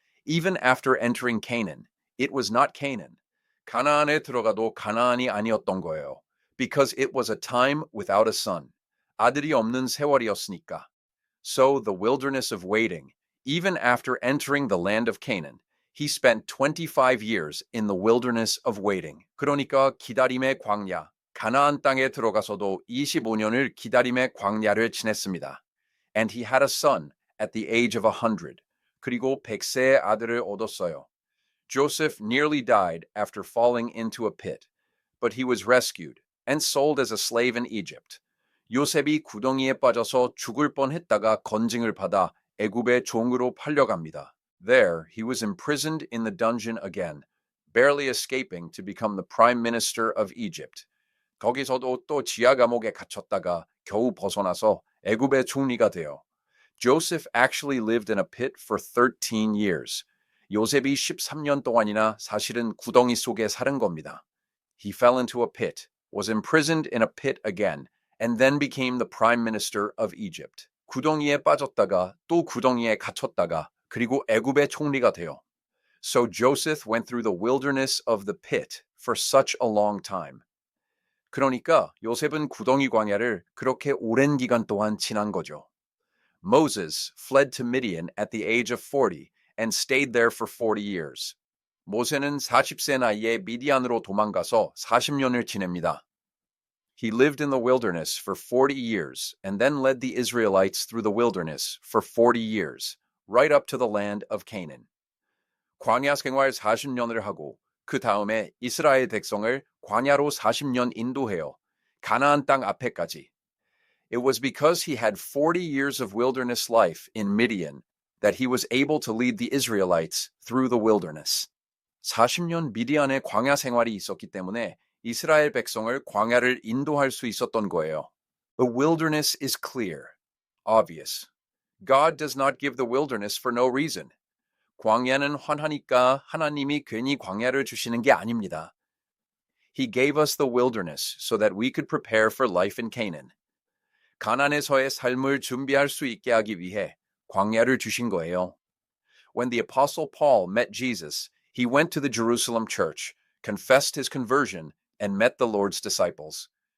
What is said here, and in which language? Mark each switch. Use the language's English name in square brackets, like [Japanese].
[English] Even after entering Canaan, it was not Canaan. [Korean] 가나안에 들어가도 가나안이 아니었던 거예요. [English] Because it was a time without a son. [Korean] 아들이 없는 세월이었으니까. [English] So the wilderness of waiting, even after entering the land of Canaan, he spent 25 years in the wilderness of waiting. [Korean] 그러니까 기다림의 광야, 가나안 땅에 들어가서도 25년을 기다림의 광야를 지냈습니다. [English] And he had a son at the age of 100. [Korean] 그리고 100세의 아들을 얻었어요. [English] Joseph nearly died after falling into a pit, but he was rescued and sold as a slave in Egypt. [Korean] 요셉이 구덩이에 빠져서 죽을 뻔했다가 건징을 받아 애굽의 종으로 팔려갑니다. [English] There, he was imprisoned in the dungeon again, barely escaping to become the prime minister of Egypt. [Korean] 거기서도 또 지하 감옥에 갇혔다가 겨우 벗어나서 애굽의 총리가 돼요. [English] Joseph actually lived in a pit for 13 years. [Korean] 요셉이 13년 동안이나 사실은 구덩이 속에 사는 겁니다. [English] He fell into a pit, was imprisoned in a pit again, and then became the prime minister of Egypt. [Korean] 구덩이에 빠졌다가 또 구덩이에 갇혔다가 그리고 애굽의 총리가 돼요. [English] So Joseph went through the wilderness of the pit for such a long time. [Korean] 그러니까 요셉은 구덩이 광야를 그렇게 오랜 기간 동안 지난 거죠. [English] Moses fled to Midian at the age of 40 and stayed there for 40 years. [Korean] 모세는 40세 나이에 미디안으로 도망가서 40년을 지냅니다. [English] He lived in the wilderness for 40 years and then led the Israelites through the wilderness for 40 years, right up to the land of Canaan. [Korean] 광야 생활 40년을 하고 그 다음에 이스라엘 백성을 광야로 40년 인도해요. 가나안 땅 앞에까지. [English] It was because he had 40 years of wilderness life in Midian that he was able to lead the Israelites through the wilderness. [Korean] 40년 미디안의 광야 생활이 있었기 때문에 이스라엘 백성을 광야를 인도할 수 있었던 거예요. [English] The wilderness is clear, obvious. God does not give the wilderness for no reason. [Korean] 광야는 환하니까 하나님이 괜히 광야를 주시는 게 아닙니다. [English] He gave us the wilderness so that we could prepare for life in Canaan. [Korean] 가나안에서의 삶을 준비할 수 있게 하기 위해 광야를 주신 거예요. [English] When the Apostle Paul met Jesus, he went to the Jerusalem church, confessed his conversion, and met the Lord's disciples.